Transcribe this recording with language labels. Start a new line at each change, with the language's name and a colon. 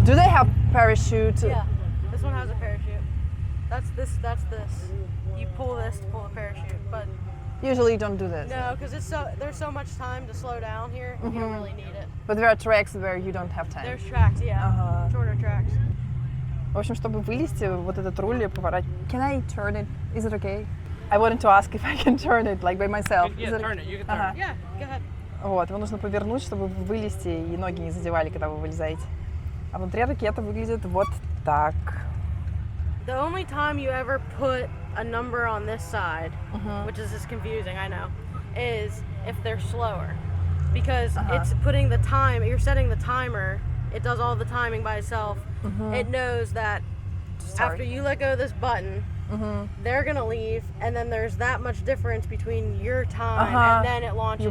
English: Do they have parachute? Yeah. This one has a parachute. That's this. You pull this to pull a parachute, but Usually you don't do this. no, because there's so much time to slow down here. You don't really need it. But there are tracks where you don't have time. There's tracks, yeah. Shorter tracks.
Russian: В общем, чтобы вылезти, вот этот руль и поворачивать.
English: Can I turn it? Is it okay? I wanted to ask if I can turn it, like by myself. Yeah, turn it. You can turn it. Yeah, go ahead.
Russian: Вот, его нужно повернуть, чтобы вылезти и ноги не задевали, когда вы вылезаете. А внутри ракета выглядит вот так.
English: The only time you ever put a number on this side, which is just confusing, I know, is if they're slower. Because it's putting the time, you're setting the timer, it does all the timing by itself. It knows that after you let go of this button, they're gonna leave, and then there's that much difference between your time and then it launches you.